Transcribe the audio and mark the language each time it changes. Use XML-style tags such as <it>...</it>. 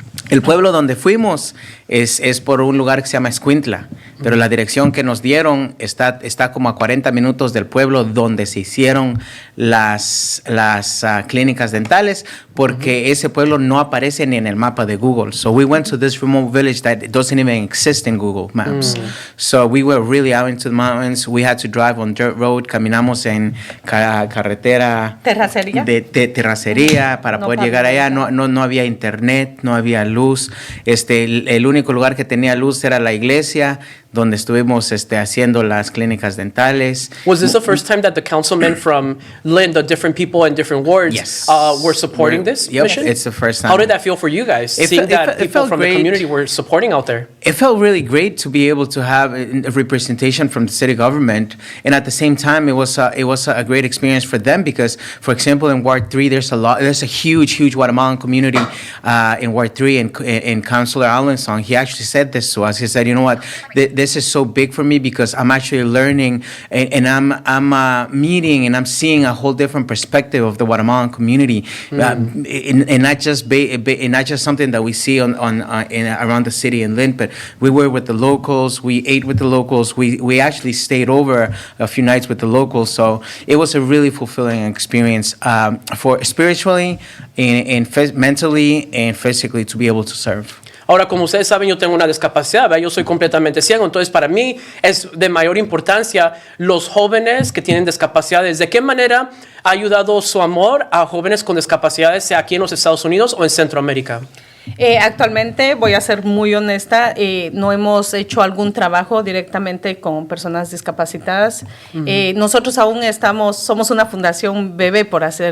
<es>El pueblo donde fuimos es por un lugar que se llama Escuintla, pero la dirección que nos dieron está como a 40 minutos del pueblo donde se hicieron las clínicas dentales, porque ese pueblo no aparece ni en el mapa de Google.</es> <en>So we went to this remote village that doesn't even exist in Google Maps. So we were really out into the mountains. We had to drive on dirt road.</en> <es>Caminamos en carretera de terracería para poder llegar allá. No había internet, no había luz. El único lugar que tenía luz era la iglesia, donde estuvimos haciendo las clínicas dentales.</es> <en>Was this the first time that the councilmen from Lynn, the different people in different wards, were supporting this mission? It's the first time. How did that feel for you guys, seeing that people from the community were supporting out there? It felt really great to be able to have a representation from the city government, and at the same time, it was a great experience for them because, for example, in Ward 3, there's a huge Guatemalan community in Ward 3, and Councilor Alensong, he actually said this to us. He said, you know what, this is so big for me because I'm actually learning and I'm meeting and I'm seeing a whole different perspective of the Guatemalan community, and not just something that we see around the city in Lynn, but we were with the locals, we ate with the locals, we actually stayed over a few nights with the locals, so it was a really fulfilling experience for spiritually and mentally and physically to be able to serve.</en> <es>Ahora, como ustedes saben, yo tengo una discapacidad, ¿verdad? Yo soy completamente ciego, entonces para mí es de mayor importancia los jóvenes que tienen discapacidades. ¿De qué manera ha ayudado su amor a jóvenes con discapacidades, sea aquí en los Estados Unidos o en Centroamérica? Actualmente, voy a ser muy honesta, no hemos hecho algún trabajo directamente con personas discapacitadas. Nosotros aún somos una fundación bebé, por</es>